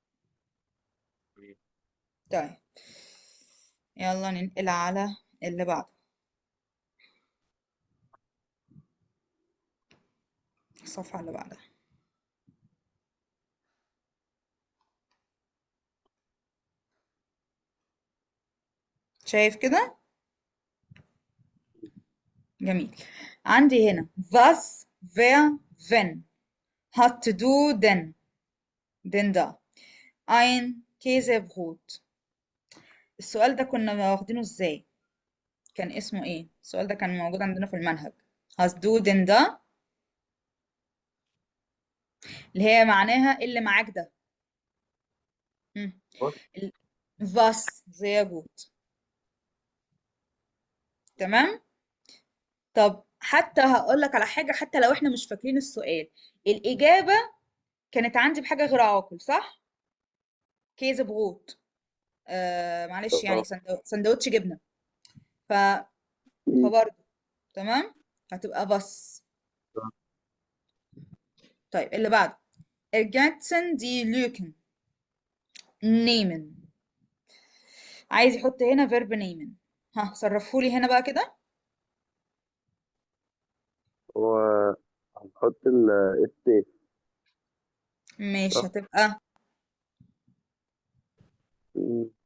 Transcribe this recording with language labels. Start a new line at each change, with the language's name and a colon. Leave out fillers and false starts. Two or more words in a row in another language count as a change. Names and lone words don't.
Arabic: طيب يلا ننقل على اللي بعده، الصفحه اللي بعدها. شايف كده؟ جميل. عندي هنا
German: was, wer, wenn hat du denn da ein Käsebrot.
Arabic: السؤال ده كنا واخدينه ازاي؟ كان اسمه ايه؟ السؤال ده كان موجود عندنا في المنهج.
German: hast du denn da،
Arabic: اللي هي معناها اللي معاك ده. مم. بص. ال-
German: was sehr gut.
Arabic: تمام. طب حتى هقول لك على حاجة، حتى لو احنا مش فاكرين السؤال، الإجابة كانت عندي بحاجة غير عاقل، صح؟ كيزة بغوت، معلش يعني سندوتش جبنة. ف... فبرضه تمام، هتبقى بس. طيب اللي بعده
German: ergänzen die Lücken nehmen.
Arabic: عايز يحط هنا verb nehmen. ها صرفهولي هنا بقى كده. هو هنحط ال اس. مش صح؟ هتبقى مم.